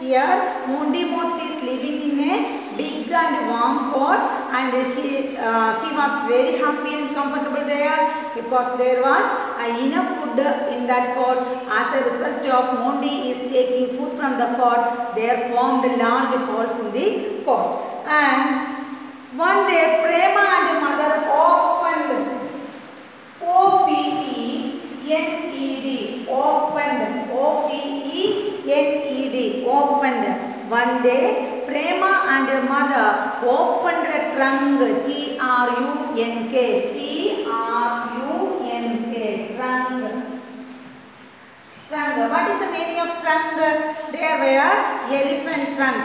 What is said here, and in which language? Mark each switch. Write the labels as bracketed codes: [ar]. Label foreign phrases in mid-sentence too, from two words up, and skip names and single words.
[en] Here Mondi Moth is living in a big and warm court, and he was very happy and comfortable there because there was enough food in that court. As a result of Mondi is taking food from the court, there formed large holes in the court. And one day Prema and mother opened, O-P-E-N-E-D, opened, O-P-E-N-E-D, opened. One day Prema and mother opened the trunk, T-R-U-N-K, T-R-U-N-K, trunk. Trunk. What is the meaning of trunk? There were elephant trunks.